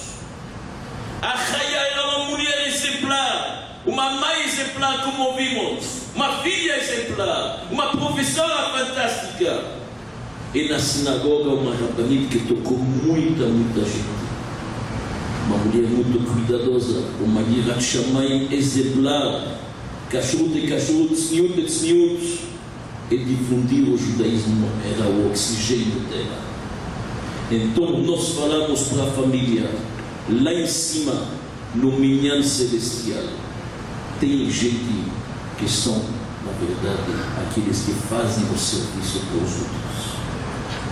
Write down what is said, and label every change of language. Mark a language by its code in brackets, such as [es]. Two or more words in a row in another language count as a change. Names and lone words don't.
[pt] A Chaya era uma mulher exemplar, uma mãe exemplar, como vimos, uma filha exemplar, uma professora fantástica. E na sinagoga uma rabanita que tocou muita gente. Uma mulher muito cuidadosa, uma [he] יראת שמים [pt] exemplar, kashrut e kashrut, tzniut e tzniut, e difundir o judaísmo era o oxigênio dela. Então nós falamos para a família, lá em cima, no minyan celestial, tem gente que são, na verdade, aqueles que fazem o serviço para os outros.